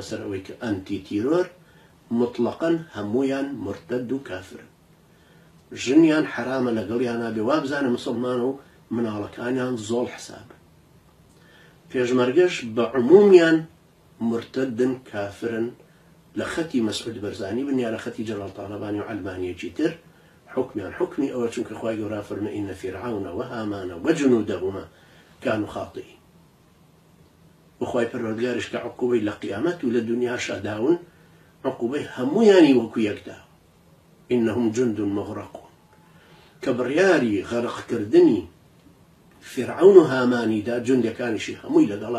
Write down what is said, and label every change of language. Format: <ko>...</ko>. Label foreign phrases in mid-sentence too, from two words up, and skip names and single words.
<ckb>سەر ئەوەی کە ئەنتی تیرۆر مطلقاً هەموویان مرتد و کافرن ژنیان حرامە لەگەڵیانە بێ وا بزانە مسلمان و مناڵەکانیان زۆڵ حساب پێشمەرگەش بە عمومیان مرتدن کافرن لە خەتی مەسعود بەرزانی بن یا لە خەتی جەلال تاڵەبانی و عەلمانیەکی تر حکمیان حکمی ئەوە چونکە خوای گەورە فەرمێ</ckb> <ar>ئینە فیرعەون وهامان وجنودهما كانوا خاطئین</ar> <ckb>وخوای پەروەردگاریش کە عقوبەی لە قیامەت و لە دونیاشا داون عقوبەی هەموویانی وەکو یەکدا</ckb> <ar>إنهم جند مغرقون</ar> <ckb>کە بڕیاری غەرقکردنی فرعون و هامانی دا جوندەکانیشی هەمووی لەگەڵا</ckb>